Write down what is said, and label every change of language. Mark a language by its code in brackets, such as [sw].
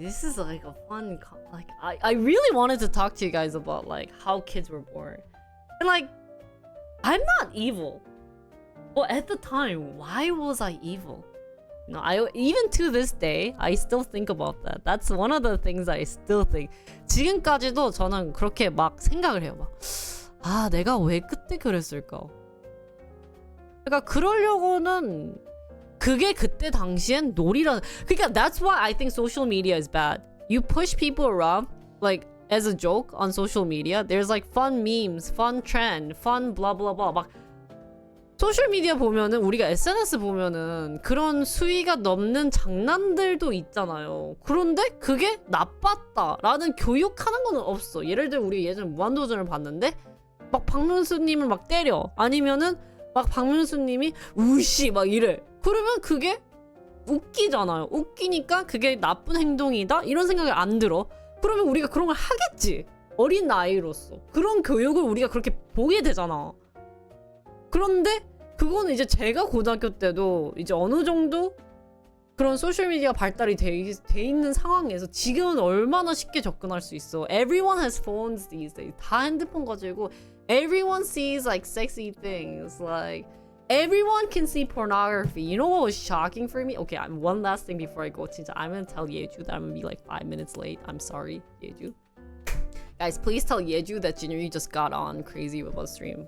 [en] This is like a fun like I really wanted to talk to you guys about like how kids were born. And like I'm not evil. But at the time, why was I evil? You know, even to this day, I still think about that. That's one of the things I still think. [ko] 지금까지도 저는 그렇게 막 생각을 해요. 막 내가 왜 그때 그랬을까? 그러니까 그러려고는 그게 그때 당시엔 놀이라. 그러니까 [en] that's why I think social media is bad. You push people around like as a joke on social media. There's like fun memes, fun trend, fun blah blah blah. [ko] 막 소셜 미디어 보면은 우리가 SNS 보면은 그런 수위가 넘는 장난들도 있잖아요. 그런데 그게 나빴다라는 교육하는 거는 없어. 예를 들어 우리 예전에 무한도전을 봤는데 막 박명수님을 막 때려. 아니면은 막 박명수님이 우씨 막 이래. 그러면 그게 웃기잖아요. 웃기니까 그게 나쁜 행동이다 이런 생각이 안 들어. 그러면 우리가 그런 걸 하겠지. 어린 나이로서 그런 교육을 우리가 그렇게 보게 되잖아. 그런데 그거는 이제 제가 고등학교 때도 이제 어느 정도 그런 소셜미디어 발달이 돼 있는 상황에서 지금은 얼마나 쉽게 접근할 수 있어. [en] Everyone has phones these days. [ko] 다 핸드폰 가지고 [en] everyone sees like sexy things. Like everyone can see pornography. You know what was shocking for me? Okay, one last thing before I go. [ko] 진짜 [en] I'm gonna tell Yeju that I'm gonna be like 5 minutes late. I'm sorry, Yeju. Guys, please tell Yeju that Jinri just got on crazy with us stream.